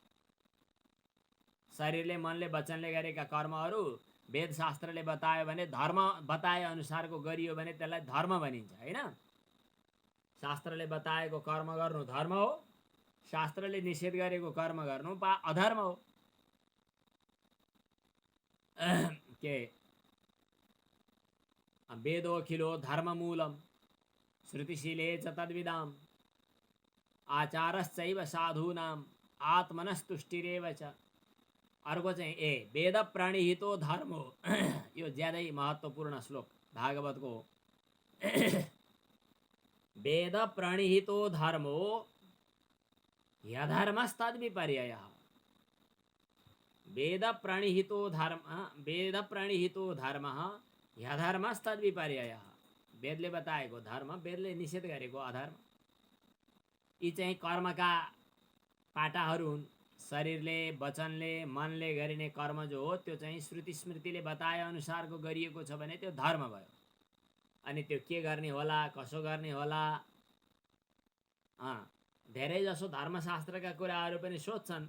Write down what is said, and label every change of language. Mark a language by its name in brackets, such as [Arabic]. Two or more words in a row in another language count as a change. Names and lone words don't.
[Nepali] शरीरले, मनले, वचनले गरेका कर्महरू वेदशास्त्रले बतायो भने, धर्म बताए अनुसारको गरियो भने त्यसलाई धर्म भनिन्छ, होइन? शास्त्रले बताएको कर्म गर्नु धर्म हो, शास्त्रले निषेध गरेको कर्म गर्नु अधर्म हो। [Sanskrit] के वेदोऽखिलो धर्ममूलम श्रुतिशीले च तद्विदाम आचारश्चैव साधूनाम आत्मनस्तुष्टिरेव च। [Nepali] अर्को चाहिँ [Sanskrit] वेद प्रणिहितो धर्मो। [Nepali] यो ज्यादै महत्त्वपूर्ण श्लोक भागवतको। [Sanskrit] वेद प्रणिहितो धर्मो ह्यधर्मस्तद्विपर्ययः। वेद प्रणिहितो धर्मः ह्यधर्मस्तद्विपर्ययः। [Nepali] वेदले बताएको धर्म, वेदले निषेध गरेको अधर्म, यी चाहिँ कर्मका पाटाहरू हुन्। शरीरले, वचनले, मनले गरिने कर्म जो हो त्यो चाहिँ श्रुति स्मृतिले बताए अनुसारको गरिएको छ भने त्यो धर्म भयो। अनि त्यो के गर्ने होला, कसो गर्ने होला, धेरै जसो धर्मशास्त्रका कुराहरू पनि सोध्छन्।